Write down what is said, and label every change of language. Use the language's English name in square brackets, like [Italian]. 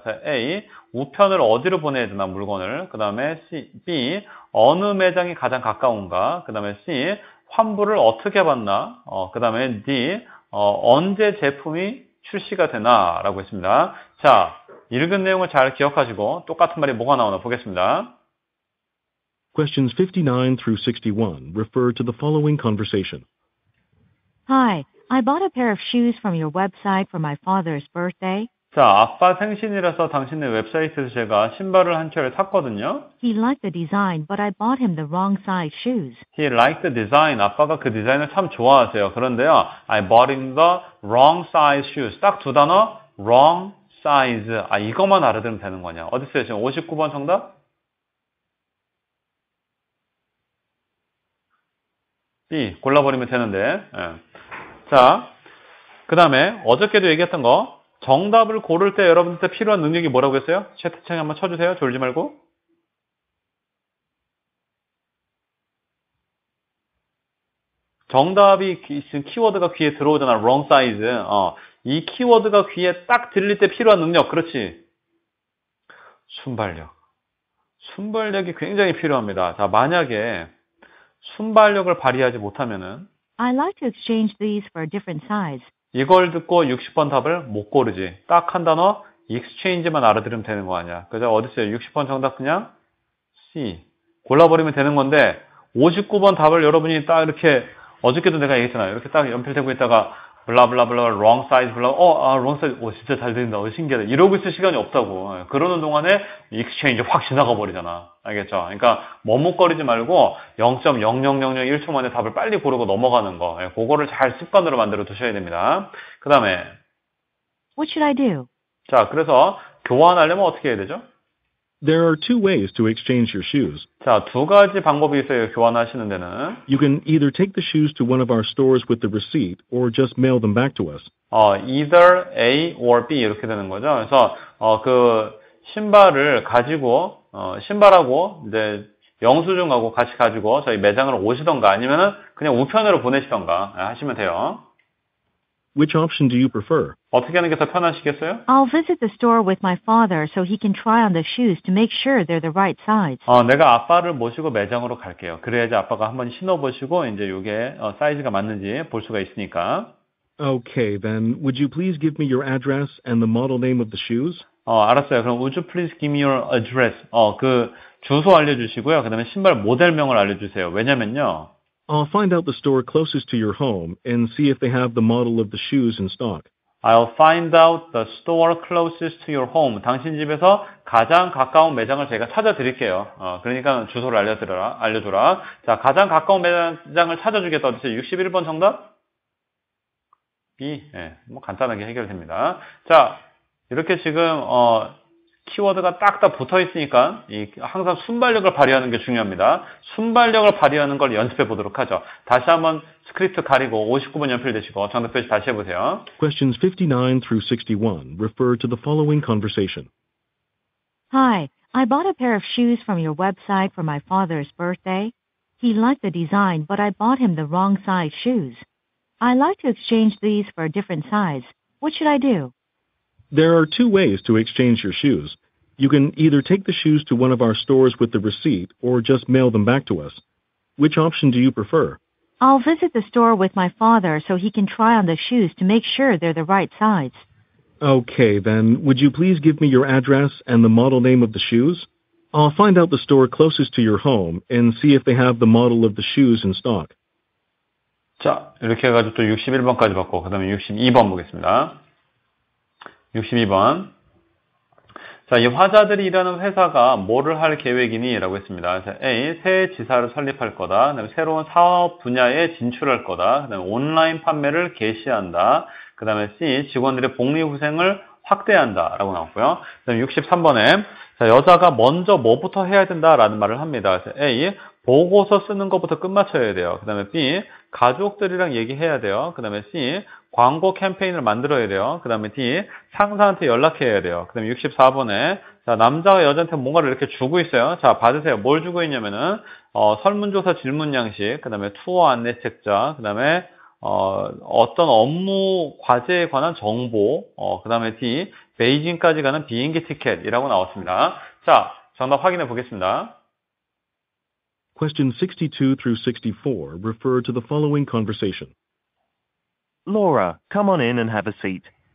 [Korean] 그래서 A, 우편을 어디로 보내야 되나 물건을. 그 다음에 B, 어느 매장이 가장 가까운가. 그 다음에 C, 환불을 어떻게 받나. 그 다음에 D, 언제 제품이 출시가 되나 라고 했습니다. 자, 읽은 내용을 잘 기억하시고 똑같은 말이 뭐가 나오나 보겠습니다. [English] Questions 59 through 61 refer to the following conversation. Hi, I bought a pair of shoes from your website for my father's birthday. [Korean] 자, 아빠 생신이라서 당신의 웹사이트에서 제가 신발을 한 켤레 샀거든요. [English] He liked the design, but I bought him the wrong size shoes. He liked the design. [Korean] 아빠가 그 디자인을 참 좋아하세요. 그런데요, [English] I bought him the wrong size shoes. [Korean] 딱 두 단어, [English] wrong size. [Korean] 이것만 알아들으면 되는 거냐. 어디 있어요? 지금 59번 정답? B, 골라버리면 되는데. 예. 자, 그 다음에 어저께도 얘기했던 거, 정답을 고를 때 여러분한테 필요한 능력이 뭐라고 했어요? 채팅창에 한번 쳐주세요. 졸지 말고. 정답이 지금 키워드가 귀에 들어오잖아. [English] wrong size. [Korean] 이 키워드가 귀에 딱 들릴 때 필요한 능력. 그렇지. 순발력. 순발력이 굉장히 필요합니다. 자, 만약에 순발력을 발휘하지 못하면은 [English] I'd like to exchange these for a different size. [Korean] 이걸 듣고 60번 답을 못 고르지. 딱 한 단어 exchange만 알아들으면 되는 거 아니야. 그죠? 어디 있어요? 60번 정답 그냥 C. 골라버리면 되는 건데 59번 답을 여러분이 딱 이렇게 어저께도 내가 얘기했잖아요. 이렇게 딱 연필 대고 있다가 블라블라블라 [English] wrong size [Korean] 블라 [English] wrong size [Korean] 진짜 잘 된다. 신기하다. 이러고 있을 시간이 없다고. 그러는 동안에 exchange 확 지나가 버리잖아. 알겠죠? 그러니까 머뭇거리지 말고 0.00001초 만에 답을 빨리 고르고 넘어가는 거. 그거를 잘 습관으로 만들어 두셔야 됩니다. 그 다음에 [English] What should I do? [Korean] 자, 그래서 교환하려면 어떻게 해야 되죠? [English] There are two ways to exchange your shoes. [Korean] 자, 두 가지 방법이 있어요. 교환하시는 데는. [English] You can either take the shoes to one of our stores with the receipt or just mail them back to us. Either A or B [Korean] 이렇게 되는 거죠. 그래서 그 신발을 가지고 신발하고 이제 영수증하고 같이 가지고 저희 매장으로 오시던가 아니면은 그냥 우편으로 보내시던가 하시면 돼요. [English] Which option do you prefer? [Korean] 어떻게 하는 게 더 편하시겠어요? [English] I'll visit the store with my father so he can try on the shoes to make sure they're the right size. [Korean] 내가 아빠를 모시고 매장으로 갈게요. 그래야지 아빠가 한번 신어보시고 이제 이게 사이즈가 맞는지 볼 수가 있으니까. [English] Okay, then would you please give me your address and the model name of the shoes? [Korean] 알았어요. 그럼 [English] would you please give me your address? [Korean] 그 주소 알려주시고요. 그 다음에 신발 모델명을 알려주세요. 왜냐면요. [English] I'll find out the store closest to your home and see if they have the model of the shoes in stock. I'll find out the store closest to your home. [Korean] 당신 집에서 가장 가까운 매장을 제가 찾아드릴게요. 그러니까 주소를 알려줘라. 자, 가장 가까운 매장을 찾아주겠다. 어디서 61번 정답? B. 예, 뭐 간단하게 해결됩니다. 자, 이렇게 지금, 키워드가 딱딱 붙어 있으니까, 항상 순발력을 발휘하는 게 중요합니다. 순발력을 발휘하는 걸 연습해 보도록 하죠. 다시 한번 스크립트 가리고 59번 연필되시고 정답 표시 다시 해보세요. [English] Questions 59 through 61 refer to the following conversation. Hi, I bought a pair of shoes from your website for my father's birthday. He liked the design, but I bought him the wrong size shoes. I'd like to exchange these for a different size. What should I do? There are two ways to exchange your shoes. You can either take the shoes to one of our stores with the receipt or just mail them back to us. Which option do you prefer? I'll visit the store with my father so he can try on the shoes to make sure they're the right size. Okay, then, would you please give me your address and the model name of the shoes? I'll find out the store closest to your home and see if they have the model of the shoes in stock. [Korean] 자, 이렇게 해가지고 또 61번까지 받고, 그 다음에 62번 보겠습니다. 62번. 자, 이 화자들이 일하는 회사가 뭐를 할 계획이니? 라고 했습니다. 자, A. 새 지사를 설립할 거다. 그 다음에 새로운 사업 분야에 진출할 거다. 그 다음에 온라인 판매를 개시한다. 그 다음에 C. 직원들의 복리후생을 확대한다. 라고 나왔고요. 그 다음에 63번에 자, 여자가 먼저 뭐부터 해야 된다라는 말을 합니다. 그래서 A. 보고서 쓰는 것부터 끝마쳐야 돼요. 그 다음에 B. 가족들이랑 얘기해야 돼요. 그 다음에 C. 광고 캠페인을 만들어야 돼요. 그 다음에 D. 상사한테 연락해야 돼요. 그 다음에 64번에 자, 남자가 여자한테 뭔가를 이렇게 주고 있어요. 자, 받으세요. 뭘 주고 있냐면은 설문조사 질문 양식, 그 다음에 투어 안내 책자, 그 다음에 어떤 업무 과제에 관한 정보, 그 다음에 D. 베이징까지 가는 비행기 티켓이라고 나왔습니다. 자, 정답 확인해 보겠습니다. [English] Questions 62 through 64 refer to the following conversation. Laura, come on in and have a seat.